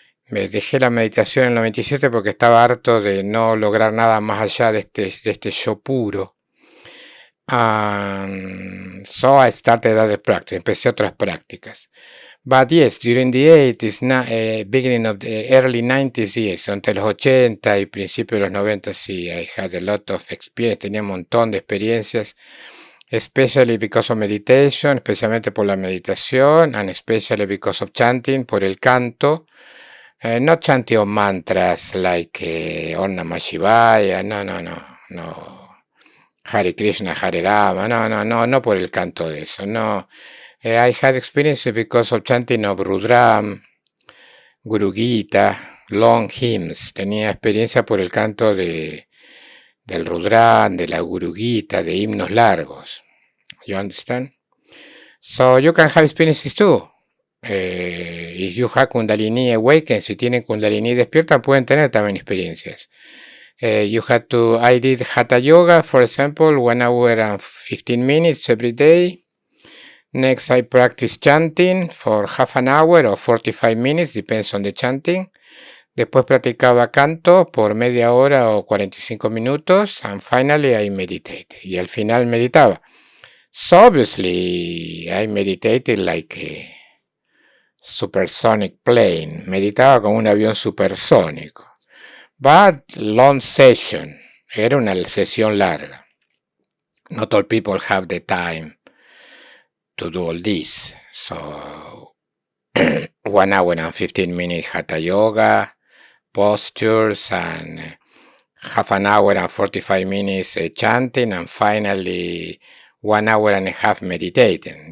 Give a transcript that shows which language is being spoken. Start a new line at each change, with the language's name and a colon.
Spanish: Me dejé la meditación en el 97 porque estaba harto de no lograr nada más allá de este yo puro.
English: So I started other practice.
Spanish: Empecé otras prácticas.
English: But yes, during the 80s, beginning of the early 90s, yes,
Spanish: entre los 80 y principios de los 90, sí,
English: I had a lot of experience,
Spanish: tenía un montón de experiencias,
English: especially because of meditation,
Spanish: especialmente por la meditación,
English: and especially because of chanting,
Spanish: por el canto.
English: Not chanting of mantras like Om Namah Shivaya, no.
Spanish: Hare Krishna, Hare Rama, no por el canto de eso, no.
English: I had experience because of chanting of Rudram, Guru Gita, long hymns.
Spanish: Tenía experiencia por el canto del Rudram, de la Guru Gita, de himnos largos.
English: You understand? So you can have experiences too. If you have Kundalini awakened,
Spanish: si tienen Kundalini despierta, pueden tener también experiencias.
English: I did Hatha Yoga, for example, 1 hour and 15 minutes every day. Next, I practice chanting for half an hour or 45 minutes, depends on the chanting.
Spanish: Después practicaba canto por media hora o 45 minutos.
English: And finally, I meditate.
Spanish: Y al final meditaba.
English: So obviously, I meditated like supersonic plane.
Spanish: Meditaba con un avión supersónico.
English: But long session.
Spanish: Era una sesión larga.
English: Not all people have the time to do all this. So 1 hour and 15 minutes hatha yoga, postures, and half an hour and 45 minutes chanting, and finally 1 hour and a half meditating.